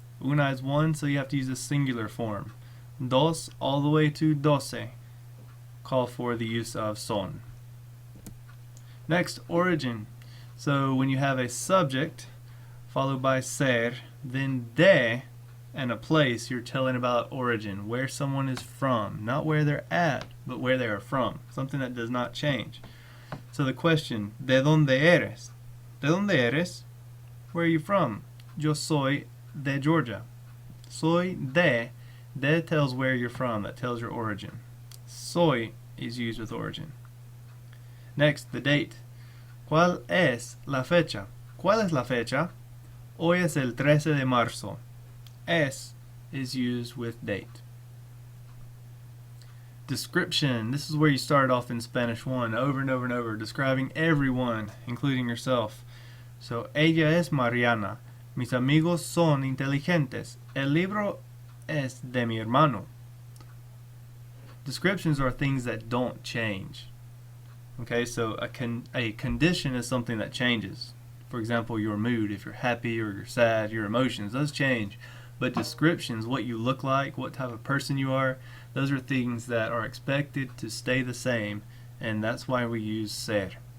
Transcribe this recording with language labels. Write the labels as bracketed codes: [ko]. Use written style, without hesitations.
[en] Una is 1, so you have to use a singular form. Dos, all the way to doce, call for the use of son. Next, origin. So, when you have a subject followed by ser, then de, and a place, you're telling about origin, where someone is from, not where they're at, but where they are from, something that does not change. So the question, [es] ¿de dónde eres? ¿De dónde eres? [en] Where are you from? [es] Yo soy de Georgia. [en] Soy de tells where you're from, that tells your origin. Soy is used with origin. Next, the date. [es] ¿Cuál es la fecha? ¿Cuál es la fecha? Hoy es el 13 de marzo. [en] Es is used with date. Description. This is where you start off in Spanish 1, over and over and over, describing everyone, including yourself. [es] So, ella es Mariana. Mis amigos son inteligentes. El libro es de mi hermano. [en] Descriptions are things that don't change. Okay, so a condition is something that changes. For example, your mood, if you're happy or you're sad, your emotions, those change. But descriptions, what you look like, what type of person you are, those are things that are expected to stay the same, and that's why we use ser.